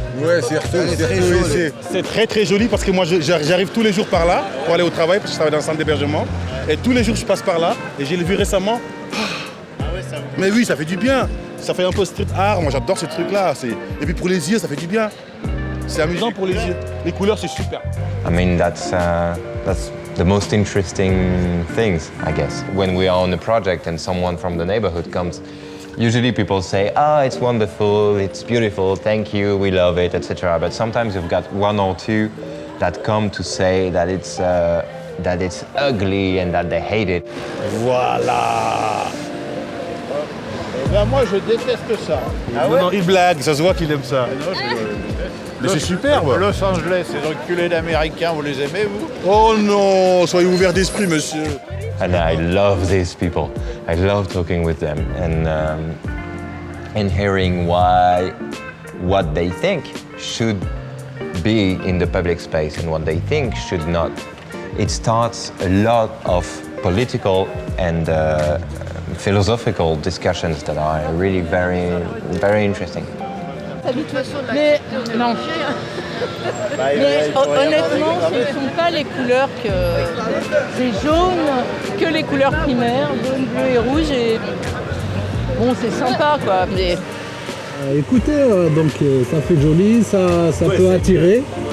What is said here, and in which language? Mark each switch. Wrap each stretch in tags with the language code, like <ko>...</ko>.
<fr>Ouais, c'est très très joli parce que moi j'arrive tous les jours par là pour aller au travail parce que je travaille dans un centre d'hébergement. Et tous les jours je passe par là et j'ai vu récemment. Mais oui, ça fait du bien. Ça fait un peu street art, moi j'adore ce truc-là. Et puis pour les yeux, ça fait du bien. C'est amusant pour les yeux. Les couleurs, c'est super.</fr> <en>I mean, that's the most interesting things, I guess. When we are on a project and someone from the neighborhood comes, usually people say, oh, it's wonderful, it's beautiful, thank you, we love it, etc. But sometimes you've got one or two that come to say that it's ugly and that they hate it.</en> <fr>Voilà. Eh ben moi, je déteste ça. Ah ouais? Non, il blague, ça se voit qu'il aime ça. Mais c'est superbe. Los Angeles, ces enculés d'Américains, vous les aimez, vous? Oh non, soyez ouverts d'esprit, monsieur.</fr> <en>And I love these people. I love talking with them and hearing what they think should be in the public space and what they think should not. It starts a lot of political and philosophical discussions that are really very, very interesting.</en> <fr>Mais non. Mais honnêtement, ce ne sont pas les couleurs que c'est jaune, que les couleurs primaires, jaune, bleu et rouge. Et bon, c'est sympa quoi. Mais écoutez, donc ça fait joli, ça peut attirer.</fr>